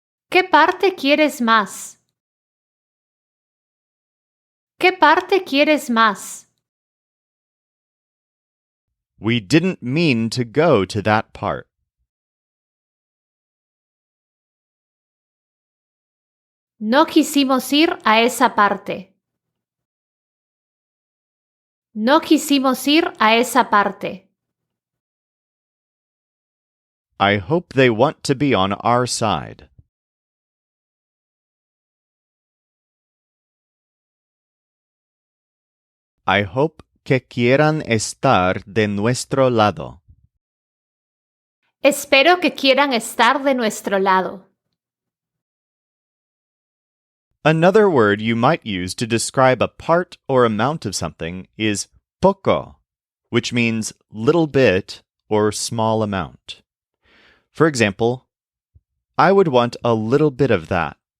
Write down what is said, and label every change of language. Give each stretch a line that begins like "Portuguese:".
Spanish: ¿Qué parte quieres más? ¿Qué parte quieres más?
English: We didn't mean to go to that part.
Spanish: No quisimos ir a esa parte. No quisimos ir a esa parte.
English: I hope they want to be on our side. I hope
Spanish: que quieran estar de nuestro lado. Espero que quieran estar de nuestro lado.
English: Another word you might use to describe a part or amount of something is poco, which means little bit or small amount. For example, I would want a little bit of that.